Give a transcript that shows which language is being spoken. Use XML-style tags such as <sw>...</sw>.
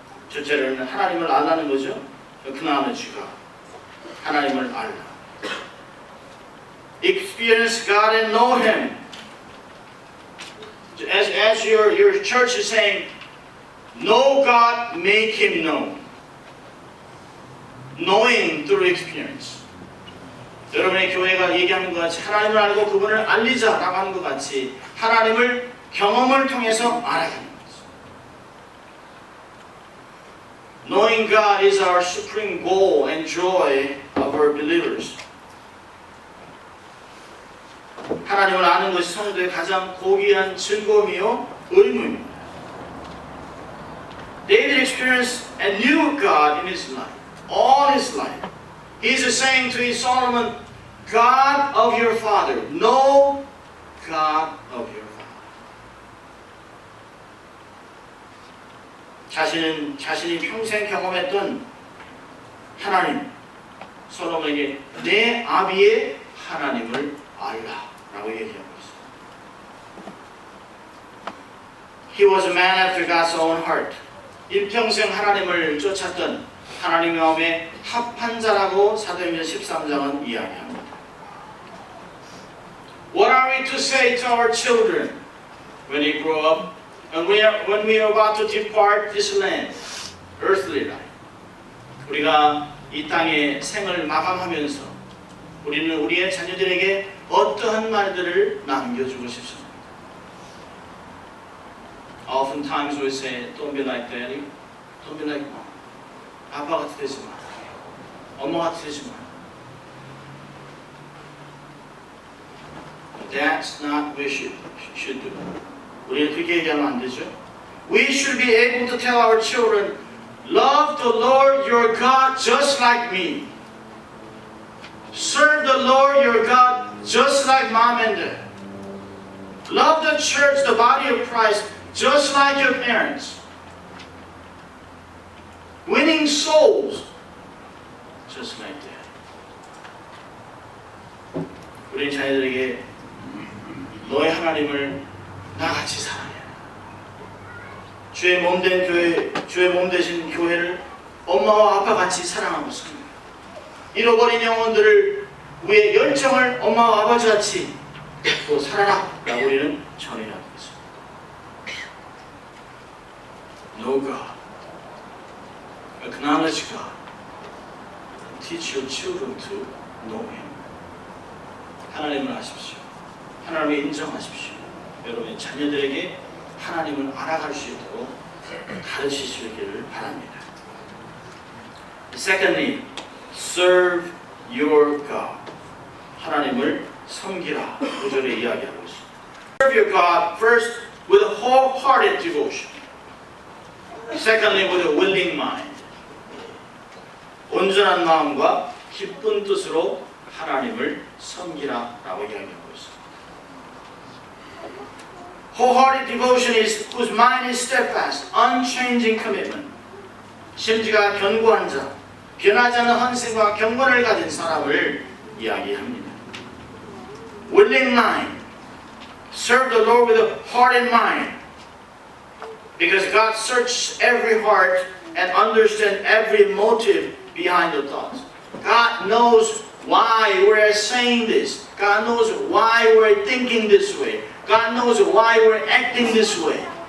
<ko>첫째로는 하나님을 알라는 거죠. acknowledge가 하나님을 알라.</ko> <en>Experience God and know Him. As your church is saying, know God, make Him known. Knowing through experience.</en> <ko>여러분의 교회가 얘기하는 것 같이 하나님을 알고 그분을 알리자라고 하는 것 같이 하나님을 경험을 통해서 알아가는 거죠.</ko> <en>Knowing God is our supreme goal and joy of our believers.</en> <ko>하나님을 아는 것이 성도의 가장 고귀한 즐거움이요 의무입니다.</ko> <en>David experienced and knew God in his life, all his life. He is saying to his Solomon, God of your father, know God of your father.</en> <ko>자신이 평생 경험했던 하나님, 솔로몬에게 내 아비의 하나님을 알라라고 얘기하고 있어요.</ko> <en>He was a man after God's own heart.</en> <ko>일평생 하나님을 쫓았던 하나님의 마음에 합한 자라고 사도행전 13장은 이야기합니다.</ko> <en>What are we to say to our children when they grow up and when we are about to depart this land, earthly life?</en> <ko>우리가 이 땅의 생을 마감하면서 우리는 우리의 자녀들에게 어떠한 말들을 남겨주고 싶습니까?</ko> <en>Oftentimes we say, don't be like daddy, don't be like mom.</en> <ko>아빠 같이 되지 마. 엄마 같이 되지 마.</ko> <en>That's not what we should do.</en> <ko>우리는 그렇게 얘기하면 안 되죠.</ko> <en>We should be able to tell our children, love the Lord your God just like me. Serve the Lord your God just like mom and dad. Love the church, the body of Christ, just like your parents. Winning souls, just like that.</en> <ko>우리 자녀들에게 너의 하나님을 나같이 사랑해. 주의 몸된 교회, 주의 몸 되신 교회를 엄마와 아빠 같이 사랑하고 섬겨. 잃어버린 영혼들을 우리의 열정을 엄마와 아버지 같이 또 사랑하라고 우리는 전해야</ko> <en>Know God. Acknowledge God. Teach your children to know Him.</en> <ko>하나님을 아십시오. 하나님을 인정하십시오. 여러분의 자녀들에게 하나님을 알아갈 수 있도록 가르치시기를 바랍니다.</ko> <en>Secondly, serve your God.</en> <ko>하나님을 섬기라. 9절에 이야기하고 있습니다.</ko> <en>Serve your God first with a wholehearted devotion. Secondly, with a willing mind.</en> <ko>온전한 마음과 기쁜 뜻으로 하나님을 섬기라라고 이야기하고 있습니다.</ko> <en>Wholehearted devotion is whose mind is steadfast, unchanging commitment.</en> <ko>심지가 견고한 자, 변하지 않는 헌신과 경건을 가진 사람을 이야기합니다.</ko> <en>Willing mind. Serve the Lord with a heart and mind. Because God searches every heart and understands every motive behind the thoughts. God knows why we're saying this. God knows why we're thinking this way. God knows why we're acting this way.</en>